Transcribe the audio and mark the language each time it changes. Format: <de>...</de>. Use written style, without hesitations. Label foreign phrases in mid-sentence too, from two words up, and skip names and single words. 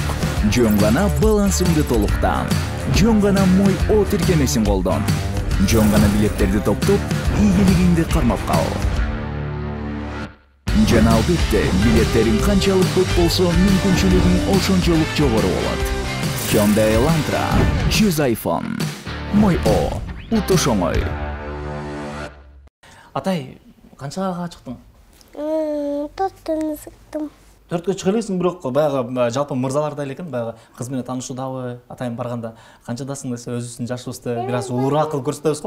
<ky>Жөн гана балансыңды толуктан. Жөн гана Мой О тиркемесин колдон. Жөн гана билеттерди топтоп, ийгилигиңди кармап кал. Жана албетте, билеттериң канчалык көп болсо, мүмкүнчүлүгүң ошончолук жогору болот. Hyundai Elantra 100 iPhone. Мой О, утуш оңой. Атай, канчага чыктың? 4 сыктым. 4кө чыга элесиң, бирок баягы жалпы мырзаларда эле экен, баягы кыз менен таанышуудабы, Атайым барганда канчадасың десе, өзүбүздүн жашыбызды бир аз улуураак кылып көрсөтөбүз го.</ky>